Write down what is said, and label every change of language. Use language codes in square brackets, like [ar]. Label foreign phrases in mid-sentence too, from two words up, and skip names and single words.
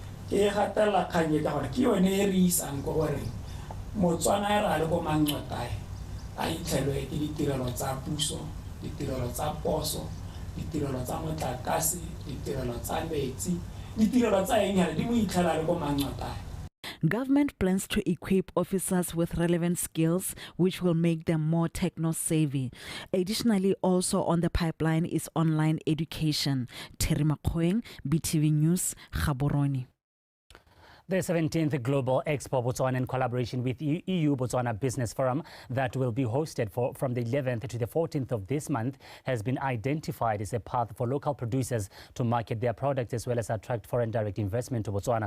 [tn] ke gatela kganye ka gore ke yone e re isang ko gore Motswana e ra le go mangcotae a itlhelwe ke ditirelo tsa puso, ditirelo tsa poso, ditirelo tsa motlakase, ditirelo tsa metsi, ditirelo tsa eng di mo itlhela le go mangcotae. [en] Government plans to equip officers with relevant skills which will make them more techno-savvy. Additionally, also on the pipeline is online education. Terry Makhoeng, BTV News, Gaborone. The 17th Global Expo Botswana, in collaboration with EU Botswana Business Forum, that will be hosted from the 11th to the 14th of this month, has been identified as a path for local producers to market their products as well as attract foreign direct investment to Botswana.